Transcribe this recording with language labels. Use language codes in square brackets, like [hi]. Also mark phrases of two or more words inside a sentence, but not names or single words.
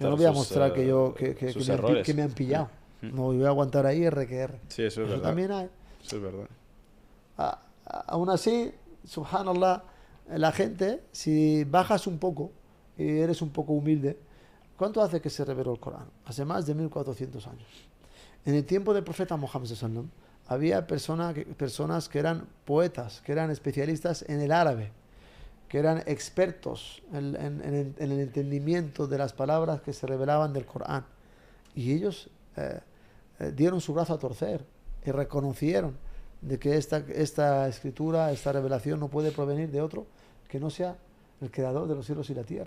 [es] Yo no voy a mostrar que me han pillado. No, voy a aguantar ahí RQR. Sí, eso es verdad. También hay. Eso es verdad. Aún así, subhanallah, la gente, si bajas un poco y eres un poco humilde, ¿cuánto hace que se reveló el Corán? Hace más de 1400 años. En el tiempo del profeta Mohammed [ar] صلى الله عليه وسلم, [es] había personas que eran poetas, que eran especialistas en el árabe, que eran expertos en el entendimiento de las palabras que se revelaban del Corán. Y ellos dieron su brazo a torcer y reconocieron de que esta escritura, esta revelación no puede provenir de otro que no sea el creador de los cielos y la tierra.